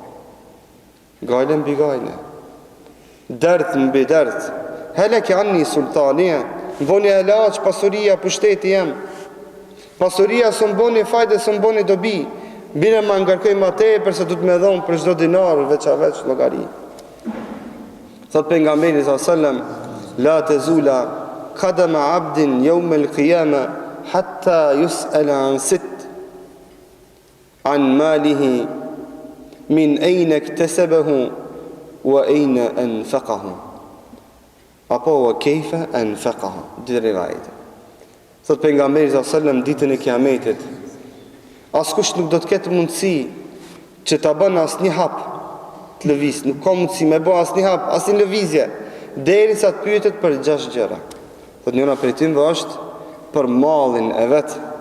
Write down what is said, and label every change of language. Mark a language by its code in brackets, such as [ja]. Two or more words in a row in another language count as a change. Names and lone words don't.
[sq] Gajle mbi gajle, dert mbi dert, hele ke anni sultanie, mboni helaq pasuria pushteti jem. Pasuria së mboni fajde, së mboni dobi. Bine ma ngarkoj ma tepër se du të me dhonë për çdo dinar veç a veç logari. Thot pejgamberi [ar] sallam, لا تزول قدما عبد يوم القيامة حتى يسأل عن ست، عن ماله، من أين اكتسبه وأين أنفقه، apo وكيف أنفقه. [sq] Dy rivajte. Thot pejgamberi sallam, ditën e kiametit Askush nuk do të ketë mundësi që ta bën asnjë hap të lëviz, nuk ka mundësi me bë asnjë hap, asnjë lëvizje, derisa të pyetet për 6 gjëra. Thotë njëra prej tyre është për mallin e vet.